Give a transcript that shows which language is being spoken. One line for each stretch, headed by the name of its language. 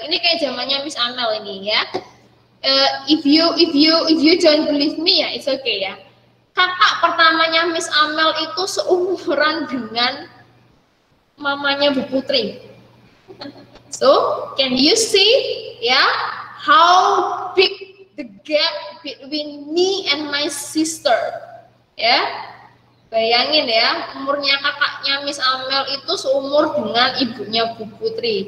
Indonesian: Ini kayak zamannya Miss Amel ini ya.
English: If you don't believe me ya, it's okay ya.
Indonesian: Kakak pertamanya Miss Amel itu seumuran dengan mamanya Bu Putri.
English: So, can you see ya how big the gap between me and my sister?
Indonesian: Ya. Bayangin ya, umurnya kakaknya Miss Amel itu seumur dengan ibunya Bu Putri.